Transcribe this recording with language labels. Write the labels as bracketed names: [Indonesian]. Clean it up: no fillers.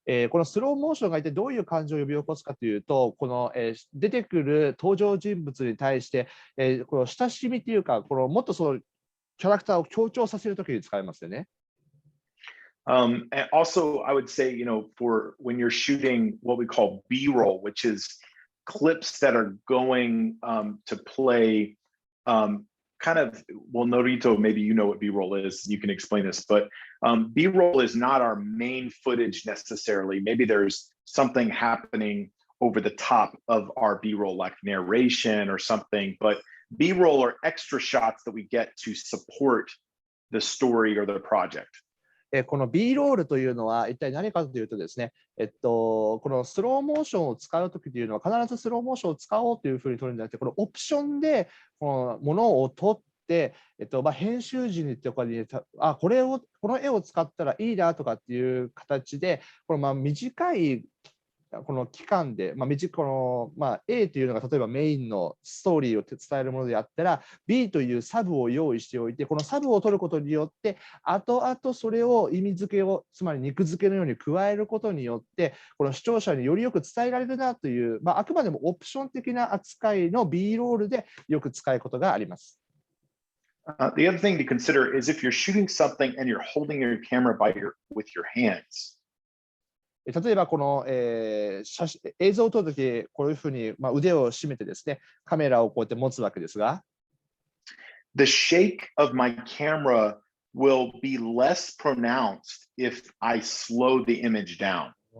[Japanese] このスローモーションが一体どういう感情を呼び起こすかというと、この、出てくる登場人物に対して、この親しみというか、このもっとそのキャラクターを強調させるときに使いますよね。 [English] And also, I would say, for when you're shooting what we call B-roll, which is clips that are going to play kind of, well, Norito, maybe you know what B-roll is. You can explain this, but B-roll is not our main footage necessarily. Maybe there's something happening over the top of our B-roll, like narration or something, but B-roll are extra shots that we get to support the story or the project. [Japanese] この B ロールというのは一体何かというとですね、このスローモーションを使うときというのは必ずスローモーションを使おうというふうに取るんじゃなくて、このオプションでこのものを取って、編集時にとかにこの絵を使ったらいいなとかっていう形で、この短いこの期間で、A というのが例えばメインのストーリーを伝えるものであったら B というサブを用意しておいて、このサブを取ることによって後々それを意味付けを、つまり肉付けのように加えることによってこの視聴者によりよく伝えられるなという、あくまでもオプション的な扱いの B ロールでよく使うことがあります。 [English] The other thing to consider is if you're shooting something and you're holding your camera with your hands. [Japanese] 例えばこの、映像を撮るとき、こういうふうに、腕を締めてですね、カメラをこうやって持つわけですが、 [English] The shake of my camera will be less pronounced if I slow the image down.